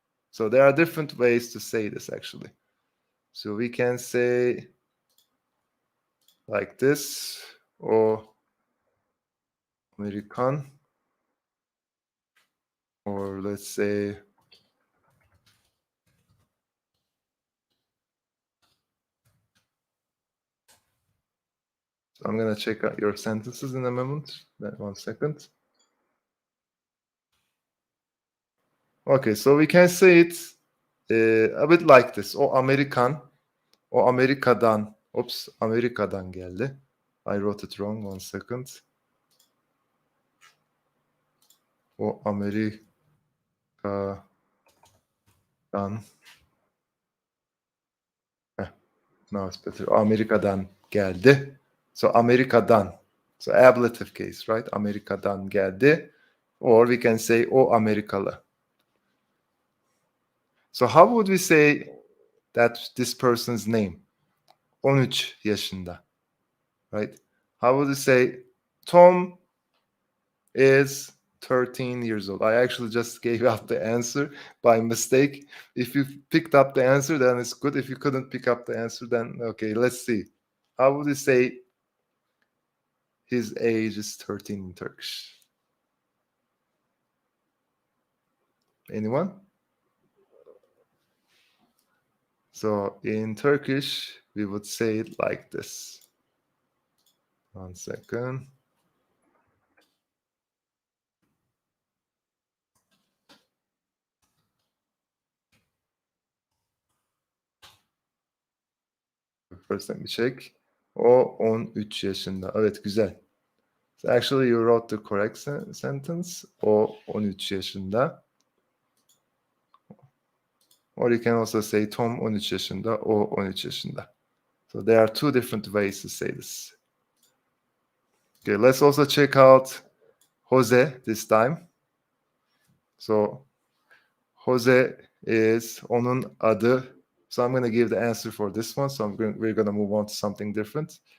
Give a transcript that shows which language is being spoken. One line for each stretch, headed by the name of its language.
English: So there are different ways to say this actually. So we can say like this, or American, or let's say I'm gonna check out your sentences in a moment. 1 second. Okay, so we can say it a bit like this.
Turkish: O Amerikan, o Amerika'dan.
English: Oops,
Turkish: Amerika'dan geldi.
English: I wrote it wrong. 1 second.
Turkish: O Amerika'dan.
English: Now it's better.
Turkish: O Amerika'dan geldi.
English: So Amerika'dan. So ablative case, right? Amerika'dan geldi. Or we can say
Turkish: o Amerikalı.
English: So how would we say that this person's name?
Turkish: 13 yaşında.
English: Right? How would we say Tom is 13 years old? I actually just gave out the answer by mistake. If you picked up the answer, then it's good. If you couldn't pick up the answer, then okay, let's see. How would you say his age is 13 in Turkish? Anyone? So in Turkish, we would say it like this. 1 second. First let me check.
Turkish: O 13 yaşında. Evet, güzel.
English: So actually you wrote the correct sentence.
Turkish: O 13 yaşında.
English: Or you can also say
Turkish: Tom 13 yaşında, o 13 yaşında.
English: So there are two different ways to say this. Okay, let's also check out Jose this time. So Jose is
Turkish: onun adı.
English: So I'm going to give the answer for this one. So we're going to move on to something different.